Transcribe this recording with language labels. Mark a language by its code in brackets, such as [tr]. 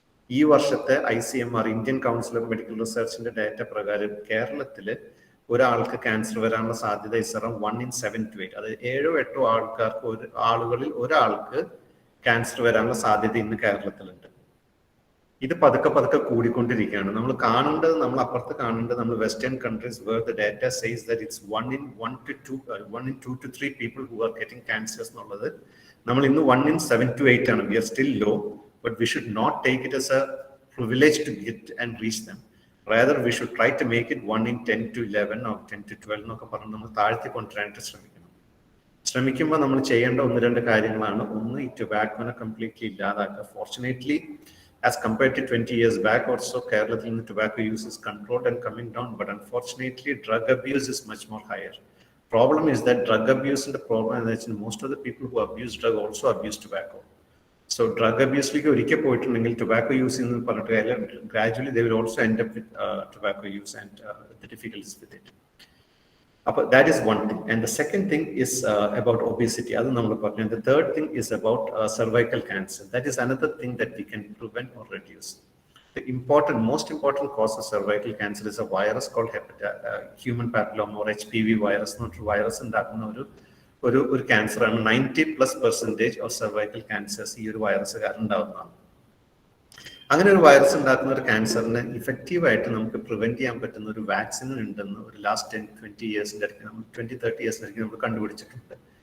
[ml] ഈ വർഷത്തെ ICMR Indian council of medical റിസർച്ചിന്റെ data പ്രകാരം കേരളത്തിൽ ഒരാൾക്ക് ക്യാൻസർ വരാനുള്ള സാധ്യത [en] is around 1 in 7 to 8, [ml] അതായത് 7-8 ആളുകളിൽ ഒരാൾക്ക് ക്യാൻസർ വരാനുള്ള സാധ്യത ഇന്ന് കേരളത്തിലുണ്ട്. ഇത് പതുക്കെ കൂടിക്കൊണ്ടിരിക്കുകയാണ്. നമ്മൾ അപ്പുറത്ത് കാണേണ്ടത് നമ്മൾ western countries [en] where the data says that it's 1 in 2 to 3 people who are getting cancers [ml] എന്നുള്ളത് നമ്മൾ ഇന്ന് 1 in 7 to 8 ആണ്. [en] We are still low. But we should not take it as a privilege to get and reach them. Rather, we should try to make it 1 in 10 to 11 or 10 to 12 [ml] എന്നൊക്കെ പറഞ്ഞ് നമ്മൾ താഴ്ത്തി കൊണ്ടുവരാനായിട്ട് ശ്രമിക്കുമ്പോൾ നമ്മൾ ചെയ്യേണ്ട 1-2 കാര്യങ്ങളാണ്. ഒന്ന്, ഈ ടൊബാക്കോനെ കംപ്ലീറ്റ്ലി ഇല്ലാതാക്കുക. [en] fortunately as compared to 20 years back or so, [ml] കേരളത്തിൽ നിന്ന് [en] tobacco use is controlled and coming down, but unfortunately drug abuse is much more higher. Problem is that drug abuse and the problem is that most of the people who abuse drug also abuse tobacco. So drug abuse-ലേക്ക് [ml] ഒരിക്കൽ പോയിട്ടുണ്ടെങ്കിൽ [en] tobacco use [ml] എന്ന് പറഞ്ഞിട്ട് [en] gradually they will also end up with tobacco use and the difficulties with it. That is one thing. And the second thing is about obesity. [ml] Adu nammal parnu. [en] The third thing is about cervical cancer. That is another thing that we can prevent or reduce. The most important cause of cervical cancer is a virus called human papilloma or HPV virus. [ml] Not virus ഉണ്ടാക്കുന്ന ഒരു cancer ആണ്. 90+% of cervical cancers ഈ ഒരു virus കാരണം ഉണ്ടാകുന്നതാണ്. അങ്ങനെ ഒരു virus ഉണ്ടാക്കുന്ന ഒരു ക്യാൻസറിനെ ഇഫക്റ്റീവായിട്ട് നമുക്ക് പ്രിവെന്റ് ചെയ്യാൻ പറ്റുന്ന ഒരു വാക്സിൻ ഉണ്ടെന്ന് ഒരു ലാസ്റ്റ് 20 ഇയേഴ്സിന്റെ ഇടയ്ക്ക് നമ്മൾ 20-30 ഇയേഴ്സിനിടയ്ക്ക് നമ്മൾ കണ്ടുപിടിച്ചിട്ടുണ്ട്.